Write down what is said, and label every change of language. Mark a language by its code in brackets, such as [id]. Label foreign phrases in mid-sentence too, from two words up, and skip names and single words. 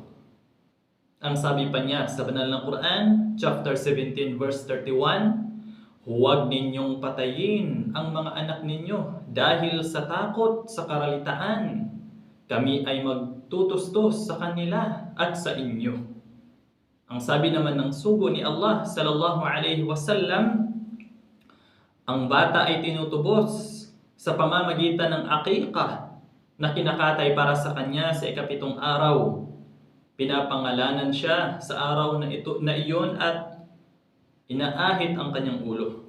[tl] Ang sabi pa niya sa banal na Quran, chapter 17 verse 31, huwag ninyong patayin ang mga anak ninyo dahil sa takot sa karalitaan. Kami ay magtutustos sa kanila at sa inyo. Ang sabi naman ng sugo ni Allah [ar] صلى الله عليه وسلم, [tl] ang bata ay tinutubos sa pamamagitan ng akikah na kinakatay para sa kanya sa ikapitong araw. Pinapangalanan siya sa araw na iyon at inaahit ang kanyang ulo.